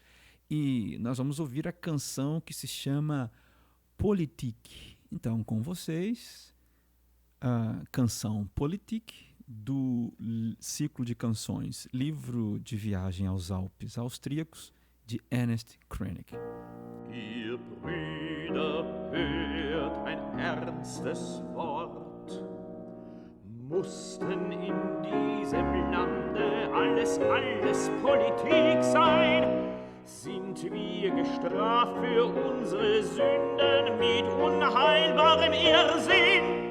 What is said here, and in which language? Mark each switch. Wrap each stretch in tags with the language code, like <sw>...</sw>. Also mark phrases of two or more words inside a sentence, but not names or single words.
<pt>E nós vamos ouvir a canção que se chama Politique. Então, com vocês, a canção Politique do ciclo de canções Livro de Viagem aos Alpes Austríacos, de Ernest Krennic.</pt> <de>Ihr Brüder, hört ein ernstes Wort. Mussten in diesem Lande alles Politik sein? Sind wir gestraft für unsere Sünden mit unheilbarem Irrsinn?</de>